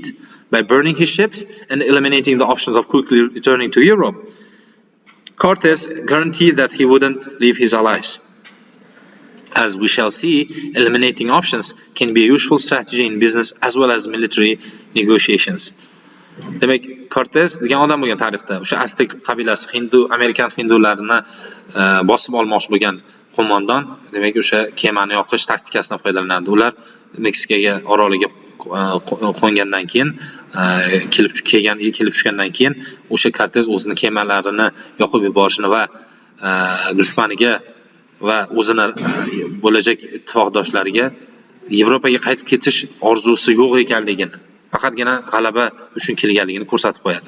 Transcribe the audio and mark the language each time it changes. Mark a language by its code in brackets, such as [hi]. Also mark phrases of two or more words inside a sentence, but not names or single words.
[en] By burning his ships and eliminating the options of quickly returning to Europe, Cortez guaranteed that he wouldn't leave his allies. As we shall see, eliminating options can be a useful strategy in business as well as military negotiations. [uz] Demak, Cortez degan odam bo'lgan tarixda. O'sha Aztek qabilasi, Amerikan hindularini bosib olmoqchi bo'lgan qo'mondon, demak, o'sha kemani yoqish taktikasidan foydalanadi. Ular Meksikaga oroliga qo'ngandan keyin, kelib tushgandan keyin o'sha Cortez o'zini kemalarini yoqib yuborishini va dushmaniga va o'zini bo'lajak ittifoqdoshlariga Yevropaga qaytib ketish orzusi yo'q ekanligini, faqatgina g'alaba uchun kelganligini ko'rsatib qo'yadi.